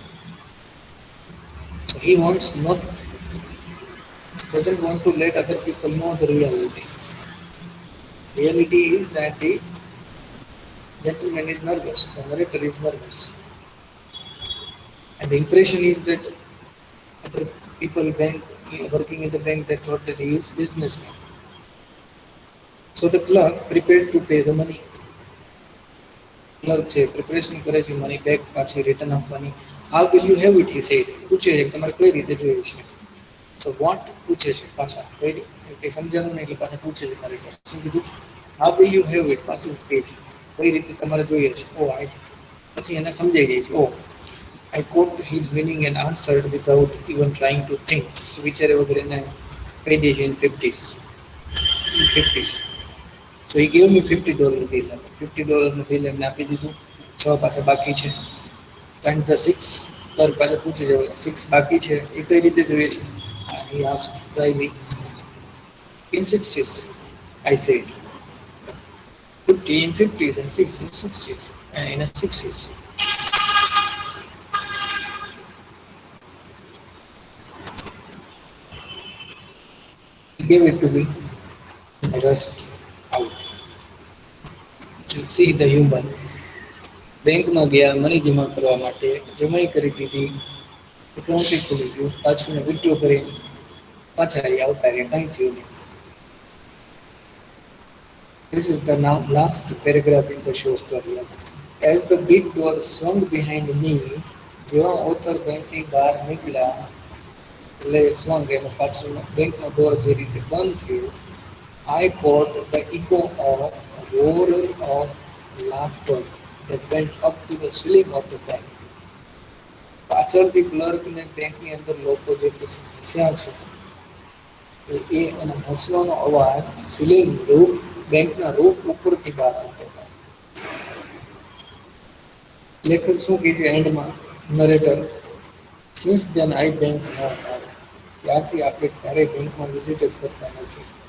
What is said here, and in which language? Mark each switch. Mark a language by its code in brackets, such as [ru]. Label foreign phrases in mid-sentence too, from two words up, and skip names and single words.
[en] So he wants not doesn't want to let other people know the reality. Reality is that the gentleman is nervous, the narrator is nervous, and the impression is that other people working in the bank they thought that he is businessman. So the clerk prepared to pay the money. [gu] Clerk છે પ્રિપરેશન કરે છે [en] money back [gu] પાછી રિટર્ન આપવાની. [en] How will you have it? He said. [gu] પૂછે છે કે તમારે કઈ રીતે જોઈએ છે. [en] So what [gu] પૂછે છે પાછા કઈ સમજાણું નહીં એટલે પાછા પૂછે છે મારે શું કીધું [en] how will you have it [gu] પાછું કહે છે કઈ રીતે તમારે જોઈએ છે ઓ આઈ પછી એને સમજાઈ જાય છે ઓ [en] I caught his meaning and answered without even trying to think. [gu] વિચારે વગર એને કહી દે છે [en] in 50s. In 50s. So he gave me $50 bill. $50 [gu] બિલ એમને આપી દીધું. છ પાછા બાકી છે. [en] And the six [gu] પાછા પૂછી જવાય સિક્સ બાકી છે એ કઈ રીતે જોઈએ છે. [en] He asked dryly. In sixties, I said. 50 in 50s and six in 60s. In a 60s. He gave it to me and I rushed out. To see the human. [gu] બેંકમાં ગયા મની જમા કરવા માટે જમાઈ કરી દીધી એકાઉન્ટ ખુલી ગયું પાછું વિડ્રો કરી પાછા આવતા રહ્યા કંઈ થયું નહીં. [en] This is the now last paragraph in the show story. As the big door swung behind me, [gu] જેવા ઓથર બેંકની બહાર નીકળ્યા એટલે swung એનો પાછળનો બેંકનો ડોર જે રીતે બંધ થયો [en] I caught the echo of a roar of laughter that went up to the ceiling of the bank. [gu] પાછળથી ક્લર્કને બેંકની અંદર લોકો જે પછી હસ્યા છે એ અને હસવાનો અવાજ [en] ceiling roof [gu] બેંકના રૂફ ઉપરથી બહાર આવતો હતો. લેખક શું કહે છે એન્ડમાં નરેટર [en] since then I bank no [gu] ત્યારથી આપણે ક્યારેય બેંકમાં વિઝિટ જ કરતા નથી.